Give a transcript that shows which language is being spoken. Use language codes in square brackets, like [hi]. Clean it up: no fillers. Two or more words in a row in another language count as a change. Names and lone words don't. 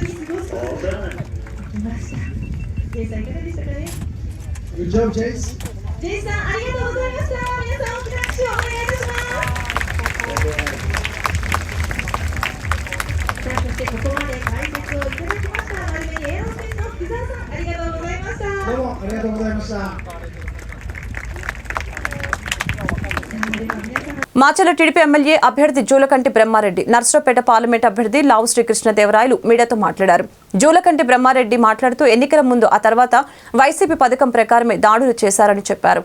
[en] 。Good job, Chase. [ja] ジェイさん、ありがとうございました。皆さん、大きな拍手をお願いいたします。さあ、そしてここまで解説をいただきました、丸紅エアロスペースの福澤さん、ありがとうございました。どうもありがとうございました。 [te] మాచల టీడీపీ ఎమ్మెల్యే అభ్యర్థి జూలకంటి బ్రహ్మారెడ్డి, నర్సరావుపేట పార్లమెంట్ అభ్యర్థి లావు శ్రీకృష్ణదేవరాయలు మీడియాతో మాట్లాడారు. జూలకంటి బ్రహ్మారెడ్డి మాట్లాడుతూ ఎన్నికల ముందు ఆ తర్వాత వైసీపీ పథకం ప్రకారమే దాడులు చేశారని చెప్పారు.